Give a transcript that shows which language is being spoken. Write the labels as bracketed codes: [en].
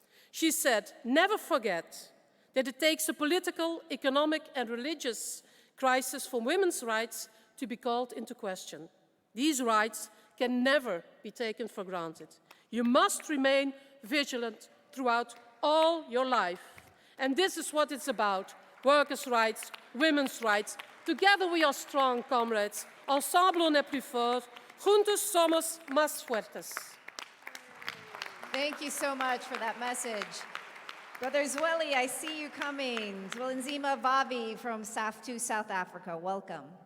[en] She said, "Never forget that it takes a political, economic, and religious crisis for women's rights to be called into question. These rights can never be taken for granted. You must remain vigilant throughout all your life. And this is what it's about, workers' rights, women's rights. Together we are strong, comrades. [fr] Ensemble on est plus fort. [es] Juntos somos más fuertes." [en] Thank you so much for that message. Brother Zweli, I see you coming. Zwelinzima Vavi from SAF2 South Africa, welcome.